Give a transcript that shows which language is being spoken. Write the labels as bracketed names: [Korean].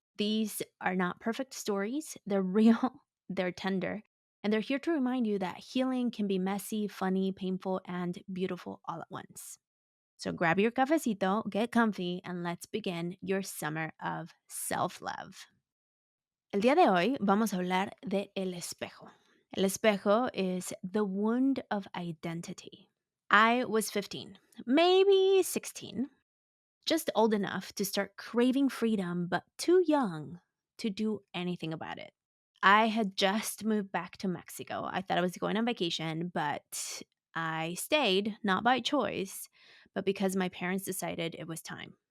[English] These are not perfect stories, they're real, they're tender, and they're here to remind you that healing can be messy, funny, painful, and beautiful all at once. So grab your cafecito, get comfy, and let's begin your summer of self-love. [Spanish] El día de hoy vamos a hablar de el espejo. [English] El espejo is the wound of identity. I was 15, maybe 16, just old enough to start craving freedom, but too young to do anything about it. I had just moved back to Mexico. I thought I was going on vacation, but I stayed, not by choice, but because my parents decided it was time.